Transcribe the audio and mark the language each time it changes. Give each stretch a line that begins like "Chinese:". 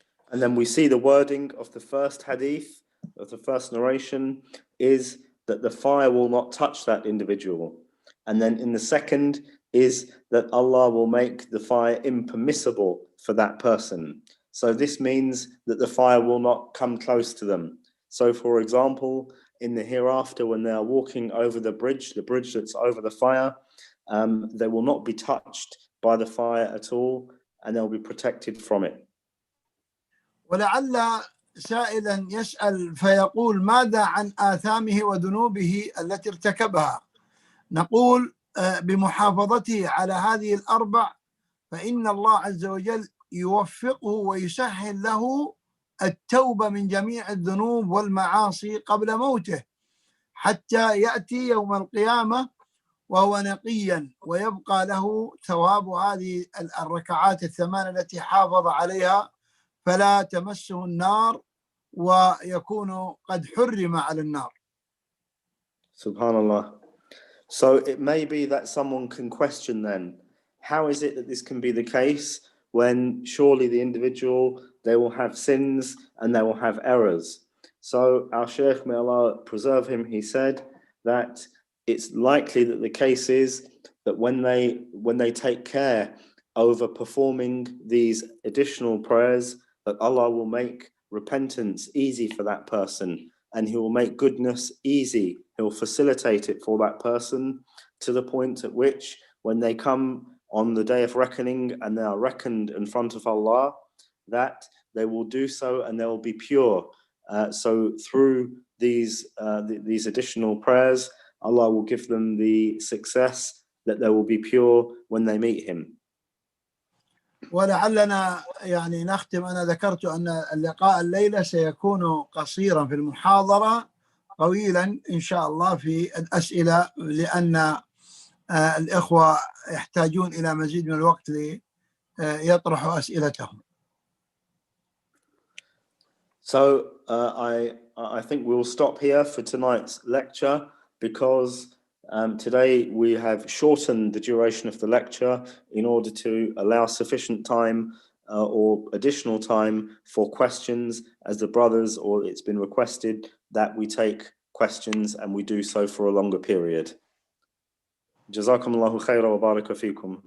English: And then we see the wording of the first hadith, of the first narration, is that the fire will not touch that individual. And then in the second is that Allah will make the fire impermissible for that person. So this means that the fire will not come close to them. So for example, in the hereafter, when they are walking over the bridge that's over the fire, they will not be touched by the fire at all, and they'll be protected from it.
Arabic: ولعل سائلا يسأل فيقول ماذا عن آثامه وذنوبه التي ارتكبها؟ نقول بمحافظته على هذه الأربع فإن الله عز وجل يوفقه ويسهل له التوبة من جميع الذنوب والمعاصي قبل موته، حتى يأتي يوم القيامة وهو نقيا، ويبقى له ثواب هذه الركعات الثمان التي حافظ عليها، فلا تمسه النار ويكون قد حرم على النار. Subhanallah.
English: So it may be that someone can question then, how is it that this can be the case when surely the individual, they will have sins and they will have errors? So our Shaykh, may Allah preserve him, he said that it's likely that the case is that when they take care over performing these additional prayers, that Allah will make repentance easy for that person, and he will make goodness easy. He will facilitate it for that person to the point at which when they come on the day of reckoning and they are reckoned in front of Allah, that they will do so and they will be pure. So through these additional prayers, Allah will give them the success that they will be pure when they meet Him.
Arabic: ولعلنا يعني نختم. أنا ذكرت أن اللقاء الليلة سيكون قصيرا في المحاضرة، طويلا إن شاء الله في الأسئلة، لأن الإخوة يحتاجون إلى مزيد من الوقت ليطرحوا أسئلتهم.
English: So I think we'll stop here for tonight's lecture, because today we have shortened the duration of the lecture in order to allow sufficient time or additional time for questions, as the brothers, or it's been requested that we take questions and we do so for a longer period.
Arabic: جزاكم الله خيرا وبارك فيكم.